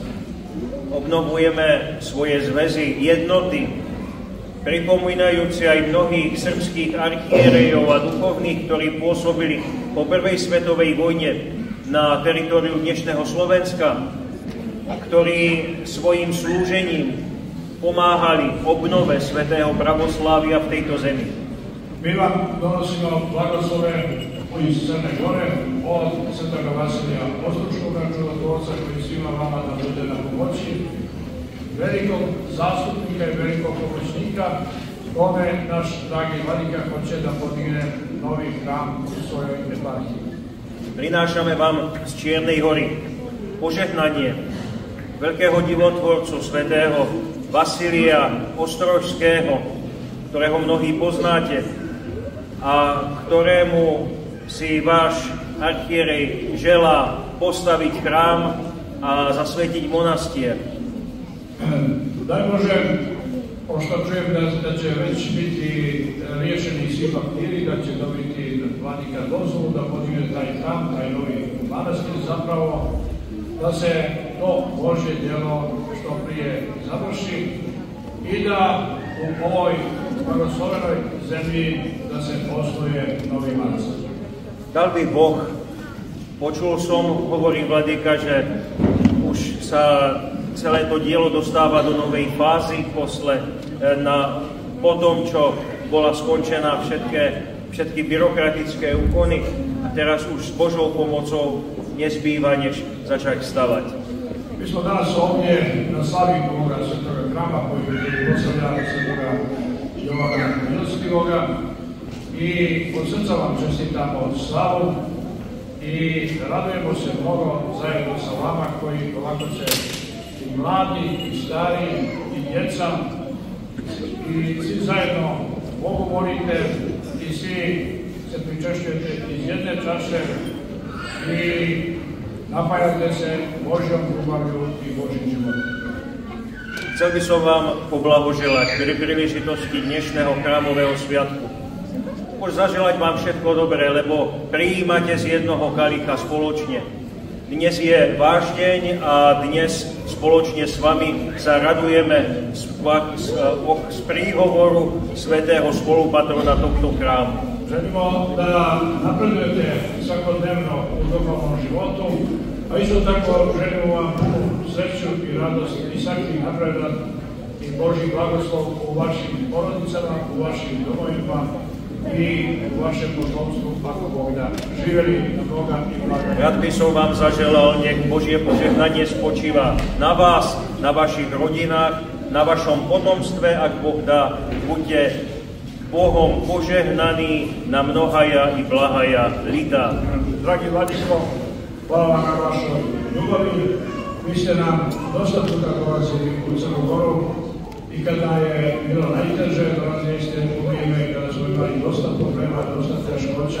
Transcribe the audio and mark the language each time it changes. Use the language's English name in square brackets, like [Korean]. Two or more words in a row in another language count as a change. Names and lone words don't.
[Slovak] Obnovujeme svoje zväzy jednoty, pripomínajúci aj mnohých srbských archierejov a duchovných, ktorí pôsobili po prvej svetovej vojne na teritoriu dnešného Slovenska a ktorí svojim slúžením pomáhali obnove svätého pravoslávia v tejto zemi. [Serbian] Mi vam donosimo blagoslove iz Crne Gore od svetega Vasilija Ostručkoga, čudotvorca koji svima vama da bude na pomoći, velikog zastupnika i velikog pomoćnika, kome naš dragi Vladika hoće da podigne novi hram u svojoj eparhiji. [Slovak] Prinášame vám z Čiernej hory požehnanie veľkého divotvorcu svätého Vasilija Ostrožského, ktorého mnohí poznáte a ktorému si váš archierej želá postaviť chrám a zasvetiť monastier. [Serbian] Daj Bože, pošto čujem da će već biti riješeni svi papiri, da će dobiti Vladika dozvolu da podigne taj hram, taj novi manastir, zapravo da se to Božje djelo što prije završi i da u ovoj blagoslovenoj zemlji da se posluje novi manastir. [Slovak] Dal by Boh, počul som, hovorí Vladika, že už sa celé to dielo dostáva do novej fázy po tom, čo bola skončená všetky byrokratické úkony a teraz už s Božou pomocou nezbýva, než začať stavať. [Serbian] Mi smo danas ovdje na slavi ovoga svetoga hrama koji proslavlja svetoga Jovana Milostivoga i od srca vam čestitamo slavu i radujemo se mnogo zajedno sa vama koji ovako se i mladi, i stari, i djeca i svi zajedno Bogu molite i svi se pričešćujete iz jedne čaše i napajate se Božjom ljubavlju i Božjim životom. [Slovak] Chcel by som vám poblahoželať pri príležitosti dnešného chrámového sviatku. Môžem zaželať vám všetko dobré, lebo prijímate z jednoho kalicha spoločne. Dnes je váš deň a dnes spoločne s vami sa radujeme z príhovoru svätého spolupatrona tohto chrámu. [Serbian] Želimo da napredujete svakodnevno u duhovnom životu, a isto tako želimo vam punu sreću i radost i svaki napredak i Božji blagoslov u vašim porodicama, u vašim domovima i u vašem potomstvu, ako Bog da. Živeli na Boga i blaga. [Slovak] Rád by som vám zaželal, nech Božie požehnanie spočíva na vás, na vašich rodinách, na vašom potomstve, ak Boh dá, buďte Bohom požehnaný [Church Slavic] na mnohaja i blahaja lita. [Serbian] Dragi Vladiko, hvala vam na vašoj ljubavi. Vi ste nam dosta puta dolazili u Crnu Goru i kada je bilo najteže, dolazili ste u vrijeme kada smo imali dosta problema, dosta teškoća.